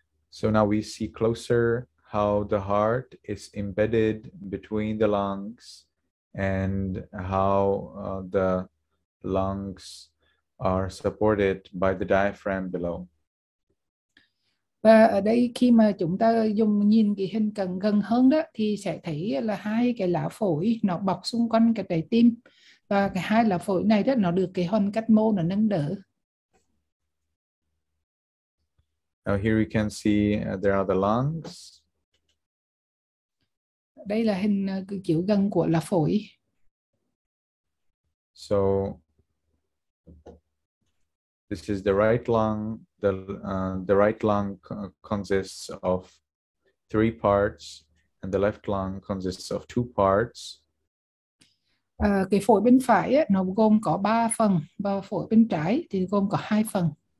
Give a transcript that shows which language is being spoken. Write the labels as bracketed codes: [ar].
[en] So now we see closer how the heart is embedded between the lungs and how the lungs are supported by the diaphragm below. [vi] Và ở đây khi mà chúng ta nhìn cái hình gần hơn đó, thì sẽ thấy là hai cái lá phổi nó bọc xung quanh cái trái tim, và cái hai lá phổi này đó nó được cái hoành cách mô nó nâng đỡ. [en] Now here we can see there are the lungs, [vi] Đây là hình chiếu gần của là phổi. [en] So this is the right lung. The right lung consists of 3 parts, and the left lung consists of 2 parts. [vi] Cái phổi bên phải ấy, nó gồm có 3 phần và phổi bên trái thì gồm có 2 phần.